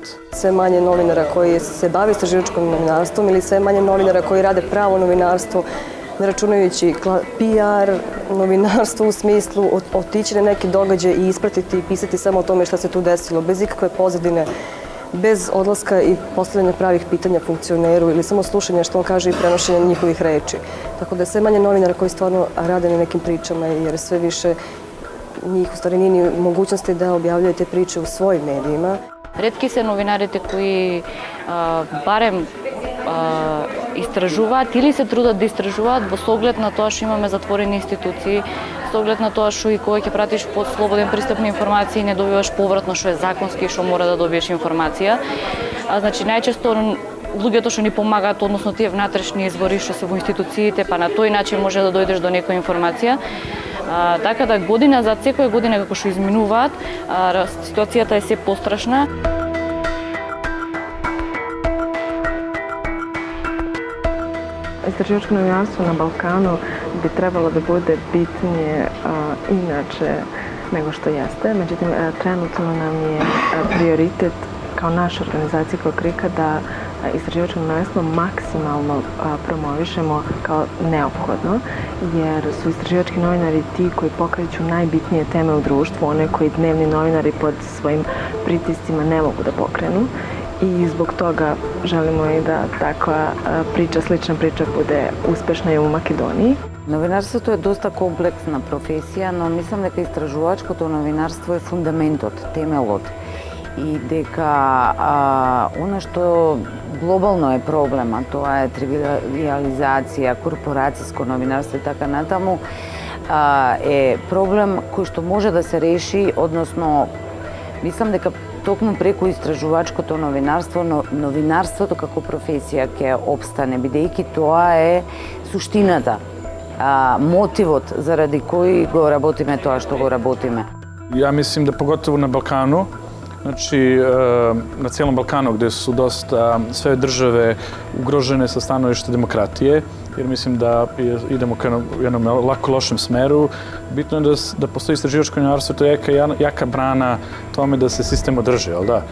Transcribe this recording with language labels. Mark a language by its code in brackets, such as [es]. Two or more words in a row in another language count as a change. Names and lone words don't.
[sr] Sve manje novinara koji se bave istraživačkim novinarstvom ili sve manje novinara koji rade pravo novinarstvo, ne računajući PR, novinarstvo u smislu otići na neki događaj i ispratiti i pisati samo o tome šta se tu desilo, bez ikakve pozadine, bez odlaska i postavljanja pravih pitanja funkcioneru ili samo slušanja što on kaže i prenošenja njihovih reči. Tako da je sve manje novinara koji stvarno rade na nekim pričama, jer sve više njih u stvari nije ni mogućnosti da objavljaju te priče u svojim medijima. [mk] Ретки се новинарите кои барем истражуваат или се трудат да истражуваат во соглед на тоа што имаме затворени институции, со оглед на тоа што и кога ќе пратиш под слободен пристап на информации не добиваш повратно што е законски што мора да добиеш информација. Значи најчесто луѓето што ни помагаат, односно тие внатрешни извори што се во институциите, па на тој начин може да дојдеш до некоја информација. Така да година за секоја година како што изминуваат, ситуацијата е се пострашна. [sr] Istraživačko novinarstvo na Balkanu bi trebalo da bude bitnije inače nego što jeste. Međutim, trenutno nam je prioritet kao naša organizacija, kao KRIK-a, da istraživačko novinarstvo maksimalno promovišemo kao neophodno, jer su istraživački novinari ti koji pokreću najbitnije teme u društvu, one koji dnevni novinari pod svojim pritiscima ne mogu da pokrenu. I zbog toga želimo i da takva slična priča bude uspešna i u Македонiji. [mk] Новинарството е доста комплексна професија, но мислам дека истражувачкото новинарство е фундаментот, темелот. И дека она што глобално е проблема, тоа е тривиализација, корпорацијско новинарство и така натаму, е проблем кој што може да се реши, односно мислам дека токму преку истражувачкото новинарство, новинарството како професија ќе опстане, бидејќи тоа е суштината, мотивот заради кој го работиме тоа што го работиме. [sr] Ja mislim da pogotovo na Balkanu, znači na cijelom Balkanu gdje su dosta sve države ugrožene sa stanovišta demokratije, jer mislim da idemo ka jednom lako lošem smeru. Bitno je da postoji istraživačko novinarstvo, to je jaka brana tome da se sistem održi, jel da?